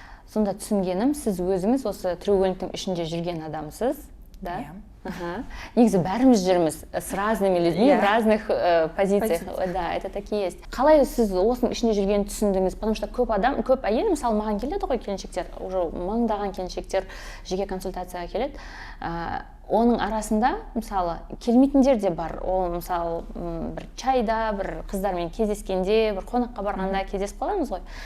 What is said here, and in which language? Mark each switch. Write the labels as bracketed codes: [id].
[kk] Сонда түсінгенім, сіз өзіңіз осы треугольниктің ішінде жүрген адамсыз, да? Негізі бәріміз жүрміз [ru] с разными людьми в разных позициях. Да, это такие есть. [kk] Қалай сіз осының ішінде жүргенін түсіндіңіз? [ru] Потому что [kk] көп әйел, мысалы, маған келеді ғой келіншектер, уже мыңдаған келіншектер жеке консультацияға келеді. Оның арасында, мысалы, келмейтіндер де бар. Ол, мысалы, бір чайда, бір қыздармен кездескенде, бір қонаққа барғанда кездесіп қаламыз ғой.